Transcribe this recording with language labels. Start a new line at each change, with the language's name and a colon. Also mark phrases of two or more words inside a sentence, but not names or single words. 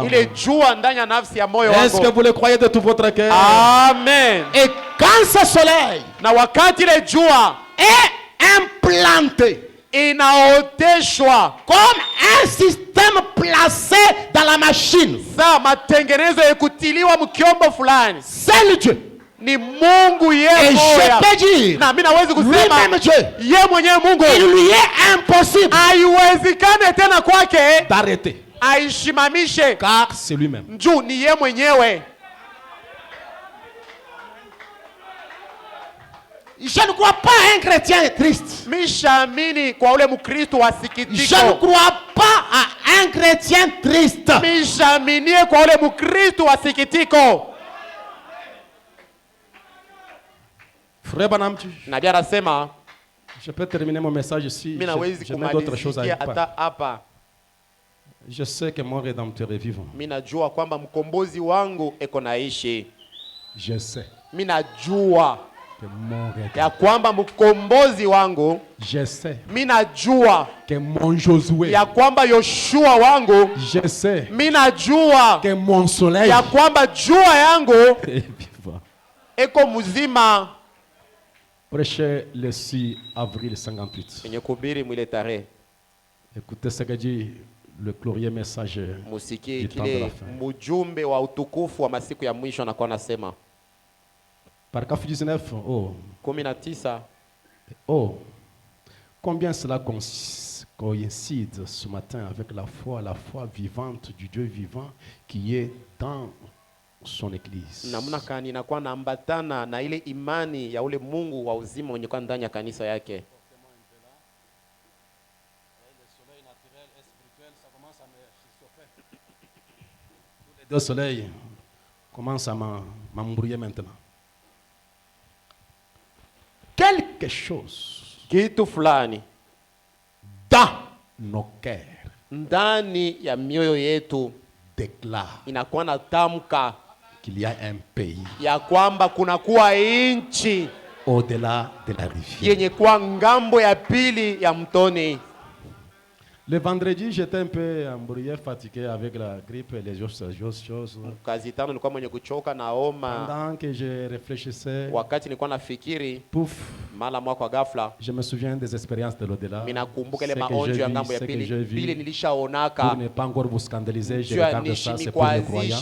French: Est-ce que vous le croyez de tout votre cœur? Amen. Et quand ce soleil est implanté,
Swahili: inaoteshwa
French: comme un système placé dans la machine,
Swahili: matengenezo yakutiliwa mkiombo fulani,
French: c'est le Dieu.
Swahili: Ni Mungu yeye moya.
French: Et je peux dire,
Swahili: na mimi naweza kusema
French: lui-même Dieu,
Swahili: yeye mwenyewe Mungu,
French: il lui est impossible
Swahili: haiwezekane tena kwake
French: d'arrêter,
Swahili: aishimamishe,
French: car c'est lui-même.
Swahili: Njoo ni yeye mwenyewe.
French: Je ne crois pas à un chrétien triste. Je ne crois pas à un chrétien triste. Frère Branham, je peux terminer mon message ici. Je mets d'autres choses à dire. Je sais que mon Rédempteur est vivant. Je sais.
Swahili: ya kwamba mkombozi wangu,
French: je sais,
Swahili: minajua
French: que mon Josué,
Swahili: ya kwamba Yoshua wangu,
French: je sais,
Swahili: minajua
French: que mon soleil,
Swahili: ya kwamba jua yangu eko mzima.
French: Prêché le 6 avril 58.
Swahili: Kwenye kuhubiri mwile tarehe,
French: écoutez ce que dit le glorieux message
Swahili: musiki kile mjumbe wa utukufu wa masiku ya mwisho anakuwa anasema.
French: Paragraphe 19. Oh. 19. Oh. Combien cela coïncide ce matin avec la foi vivante du Dieu vivant qui est dans son église.
Swahili: Namna kani inakuwa naambatana na ile imani ya ule Mungu wa uzima mwenye kwa ndani ya kanisa yake.
French: Les deux soleils commencent à m'embrouiller maintenant. Quelque chose
Swahili: kitu fulani
French: dans nos cœurs,
Swahili: ndani ya mioyo yetu,
French: déclare
Swahili: inakuwa na tamka
French: qu'il y a un pays
Swahili: ya kwamba kuna kuwa inchi
French: au-delà de la rivière,
Swahili: yenye kwa ngambo ya pili ya mtoni.
French: Le vendredi, j'étais un peu embrouillé, fatigué avec la grippe et les autres choses. Pendant que je réfléchissais, pouf, je me souviens des expériences de l'au-delà. Ce que j'ai vu, pour ne pas encore vous scandaliser, je regarde ça, c'est pour les croyants.